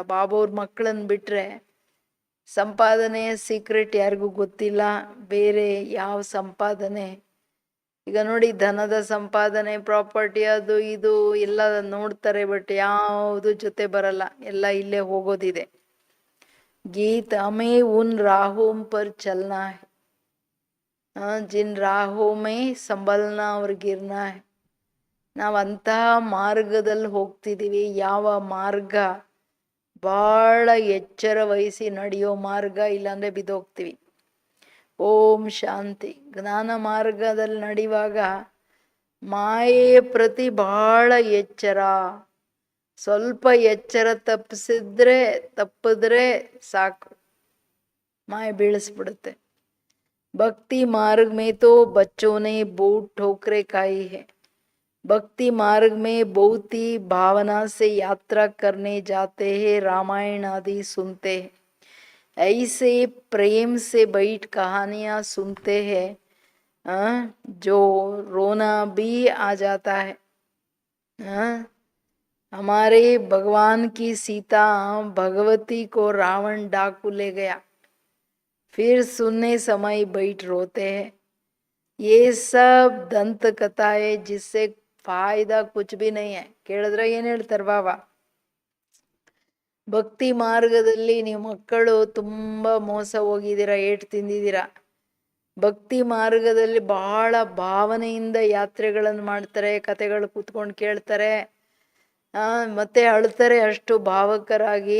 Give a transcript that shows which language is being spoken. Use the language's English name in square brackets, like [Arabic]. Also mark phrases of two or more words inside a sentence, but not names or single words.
[Kannada] ಬಾಬವ್ರ ಮಕ್ಕಳನ್ನ ಬಿಟ್ಟರೆ ಸಂಪಾದನೆಯ ಸೀಕ್ರೆಟ್ ಯಾರಿಗೂ ಗೊತ್ತಿಲ್ಲ. ಬೇರೆ ಯಾವ ಸಂಪಾದನೆ, ಈಗ ನೋಡಿ ಧನದ ಸಂಪಾದನೆ, ಪ್ರಾಪರ್ಟಿ, ಅದು ಇದು ಎಲ್ಲ ನೋಡ್ತಾರೆ, ಬಟ್ ಯಾವುದು ಜೊತೆ ಬರಲ್ಲ, ಎಲ್ಲ ಇಲ್ಲೇ ಹೋಗೋದಿದೆ. [Hindi] गीत हमें उन राहों पर चलना है, जिन राहों में संभलना और गिरना है. [Kannada] ನಾವು ಅಂತಹ ಮಾರ್ಗದಲ್ಲಿ ಹೋಗ್ತಿದ್ದೀವಿ. ಯಾವ ಮಾರ್ಗ ಭಾಳ ಎಚ್ಚರ ವಹಿಸಿ ನಡೆಯೋ ಮಾರ್ಗ, ಇಲ್ಲಾಂದರೆ ಬಿದ್ದೋಗ್ತೀವಿ. ಓಂ ಶಾಂತಿ. ಜ್ಞಾನ ಮಾರ್ಗದಲ್ಲಿ ನಡೆಯುವಾಗ ಮಾಯೆಯ ಪ್ರತಿ ಭಾಳ ಎಚ್ಚರ. ಸ್ವಲ್ಪ ಎಚ್ಚರ ತಪ್ಪಿದ್ರೆ ಸಾಕು, ಮಾಯ ಬೀಳಿಸ್ಬಿಡುತ್ತೆ. [Hindi] भक्ति मार्ग में तो बच्चों ने बहुत ठोकरें खाई है. भक्ति मार्ग में बहुत ही भावना से यात्रा करने जाते हैं, रामायण आदि सुनते हैं. ऐसे प्रेम से बैठ कहानियाँ सुनते हैं, जो रोना भी आ जाता है. हमारे भगवान की सीता भगवती को रावण डाकू ले गया, फिर सुनने समय बैठ रोते हैं. ये सब दंत कथाएं, जिससे फायदा कुछ भी नहीं है. [Kannada] ಕೇಳಿದ್ರೆ ಏನು ಹೇಳ್ತಾರೆ ಬಾಬಾ? ಭಕ್ತಿ ಮಾರ್ಗದಲ್ಲಿ ನೀವು ಮಕ್ಕಳು ತುಂಬ ಮೋಸ ಹೋಗಿದ್ದೀರಾ, ಏಟು ತಿಂದಿದ್ದೀರಾ. ಭಕ್ತಿ ಮಾರ್ಗದಲ್ಲಿ ಬಹಳ ಭಾವನೆಯಿಂದ ಯಾತ್ರೆಗಳನ್ನು ಮಾಡ್ತಾರೆ, ಕತೆಗಳು ಕೂತ್ಕೊಂಡು ಕೇಳ್ತಾರೆ, ಮತ್ತೆ ಅಳ್ತಾರೆ ಅಷ್ಟು ಭಾವಕರಾಗಿ.